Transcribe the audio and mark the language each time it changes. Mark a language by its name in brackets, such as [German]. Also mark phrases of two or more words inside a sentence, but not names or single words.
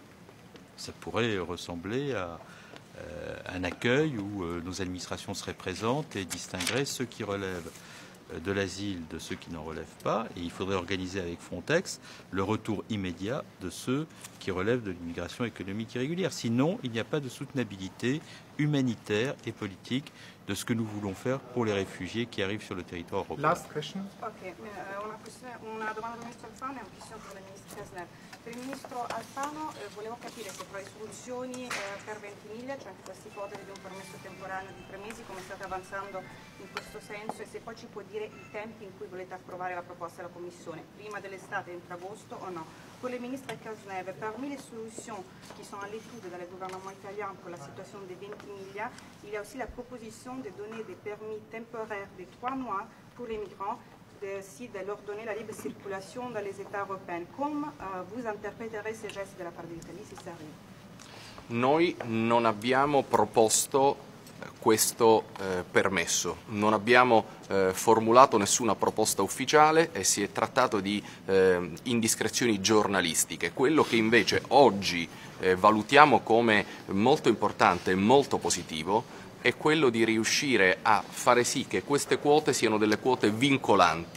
[French] Ça pourrait ressembler à un accueil où nos administrations seraient présentes et distingueraient ceux qui relèvent de l'asile de ceux qui n'en relèvent pas, et il faudrait organiser avec Frontex le retour immédiat de ceux qui relèvent de l'immigration économique irrégulière. Sinon, il n'y a pas de soutenabilité humanitaire et politique de ce que nous voulons faire pour les réfugiés qui arrivent sur le territoire européen. [English] Last question. [Italian] Ok, una domanda al Ministro Alfano e una questione per il Ministro Kessler. Per il Ministro Alfano volevo capire se tra le soluzioni per Ventimiglia c'è anche questa ipotesi di un permesso temporaneo di 3 mesi, come state avanzando in questo senso, e se poi ci può dire i tempi in cui volete approvare la proposta della Commissione, prima dell'estate, entro agosto o no. [French] Pour le ministre Cazeneuve, parmi les solutions qui sont à l'étude dans le gouvernement italien pour la situation de Ventimiglia, il y a aussi la proposition de donner des permis temporaires de 3 mois pour les migrants, de leur donner la libre circulation dans les États européens. Come vous interpreterez ces gestes de la part dell'Italia, se ça arrive? [Italian] Noi non abbiamo proposto questo permesso. Non abbiamo formulato nessuna proposta ufficiale e si è trattato di indiscrezioni giornalistiche. Quello che invece oggi valutiamo come molto importante e molto positivo è quello di riuscire a fare sì che queste quote siano delle quote vincolanti.